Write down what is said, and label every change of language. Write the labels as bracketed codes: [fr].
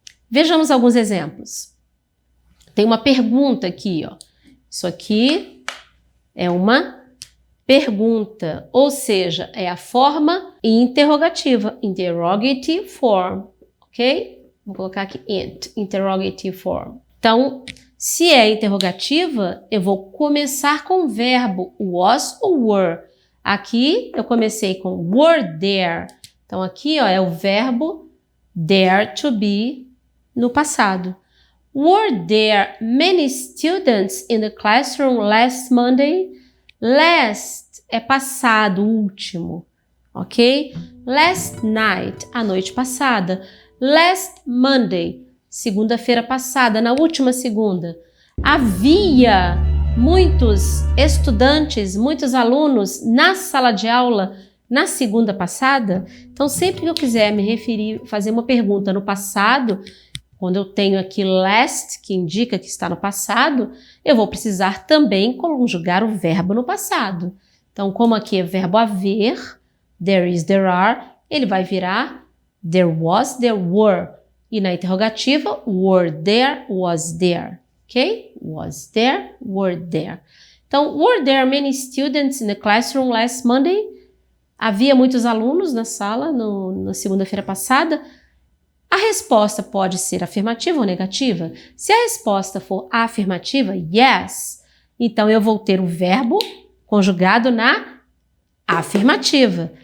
[pt] Vejamos alguns exemplos. Tem uma pergunta aqui, Isso aqui é uma pergunta, ou seja, é a forma interrogativa, interrogative form, ok? Vou colocar aqui interrogative form. Então, se é interrogativa, eu vou começar com o verbo was ou were. Aqui eu comecei com were there. Então, aqui é o verbo there to be no passado. [en] Were there many students in the classroom last Monday? [pt] Last é passado, último, ok? [en] Last night, [pt] a noite passada. [en] Last Monday, [pt] segunda-feira passada, na última segunda. Havia muitos estudantes, muitos alunos na sala de aula na segunda passada. Então, sempre que eu quiser me referir, fazer uma pergunta no passado, quando eu tenho aqui last, que indica que está no passado, eu vou precisar também conjugar o verbo no passado. Então, como aqui é verbo haver, there is, there are, ele vai virar there was, there were. E na interrogativa, were there, was there. Ok? Was there, [en] were there. Então, were there many students in the classroom last Monday? [pt] Havia muitos alunos na sala na segunda-feira passada? A resposta pode ser afirmativa ou negativa. Se a resposta for afirmativa, yes, então eu vou ter o verbo conjugado na afirmativa.